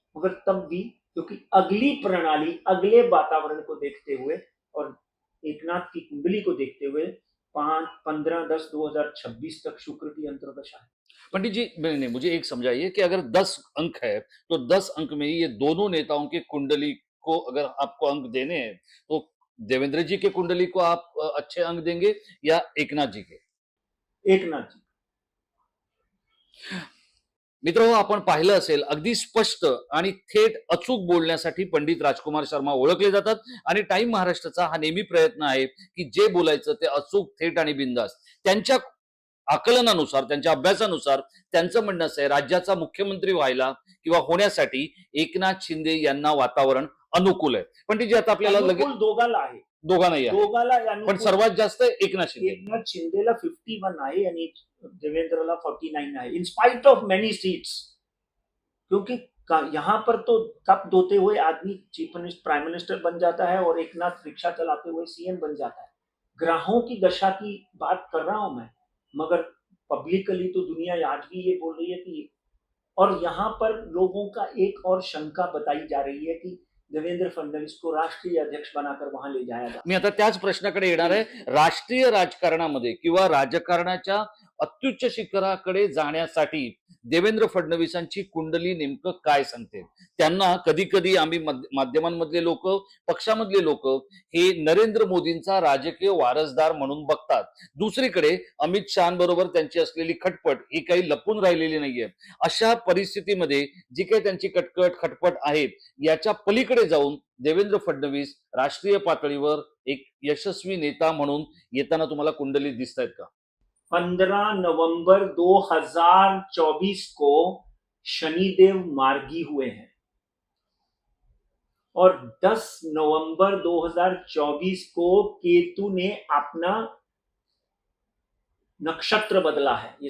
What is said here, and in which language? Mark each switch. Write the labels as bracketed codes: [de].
[hi] मगर तब भी क्योंकि अगली प्रणाली, अगले वातावरण को देखते हुए और एकनाथ की कुंडली को देखते हुए 15-10-2026 तक शुक्र की अंतर्दशा है। पंडित जी, नहीं, मुझे एक समझाइए कि अगर 10 अंक है तो 10 अंक में ये दोनों नेताओं की कुंडली को अगर आपको अंक देने हैं तो देवेंद्र जी के कुंडली को आप अच्छे अंक देंगे या एकनाथ जी के? एकनाथ जी। [mr] मित्र, आपण पाहिलं असेल, अगदी स्पष्ट आणि थेट अचूक बोलण्यासाठी पंडित राजकुमार शर्मा ओळखले जातात आणि टाइम महाराष्ट्राचा हा नेहमी प्रयत्न आहे की जे बोलायचं ते अचूक, थेट आणि बिनधास्त त्यांच्या आकलनानुसार, त्यांच्या अभ्यासानुसार त्यांचं म्हणणं असं आहे, राज्याचा मुख्यमंत्री व्हायला किंवा होण्यासाठी एकनाथ शिंदे यांना वातावरण अनुकूल आहे. पंडित जी, आता आपल्याला लगेच दोघाला आहे, दोघांनाही आहे, दोघाला पण सर्वात जास्त एकनाथ शिंदे. एकनाथ शिंदेला 51 आहे आणि देवेंद्रला 49 आहे, [en] In spite of many seats. [hi] क्योंकि यहाँ पर तो कप धोते हुए आदमी चीफ मिनिस्टर प्राइम मिनिस्टर बन जाता है और एक नाथ रिक्शा चलाते हुए सीएम बन जाता है। ग्रहों की दशा की बात कर रहा हूं मैं, मगर पब्लिकली तो दुनिया आज भी ये बोल रही है कि, और यहाँ पर लोगों का एक और शंका बताई जा रही है कि देवेंद्र फडणवीस को राष्ट्रीय अध्यक्ष बनाकर वहां ले जाया जा। [mr] मी आता त्याच प्रश्नाकडे येणार आहे. राष्ट्रीय राजकारणामध्ये किंवा राजकारणाच्या अत्युच्च शिखराकडे जाण्यासाठी देवेंद्र फडणवीसांची कुंडली नेमकं काय सांगते? त्यांना कधी कधी आम्ही माध्यमांमधले लोक, पक्षामधले लोक हे नरेंद्र मोदींचा राजकीय वारसदार म्हणून बघतात. दुसरीकडे अमित शहाबरोबर त्यांची असलेली खटपट ही काही लपून राहिलेली नाहीये. अशा परिस्थितीमध्ये जी काही त्यांची खटपट आहे, याच्या पलीकडे जाऊन देवेंद्र फडणवीस राष्ट्रीय पातळीवर एक यशस्वी नेता म्हणून येताना तुम्हाला कुंडलीत दिसतायत का? [hi] 15 नवंबर 2024 को शनिदेव मार्गी हुए हैं और 10 नवंबर 2024 को केतु ने अपना नक्षत्र बदला है।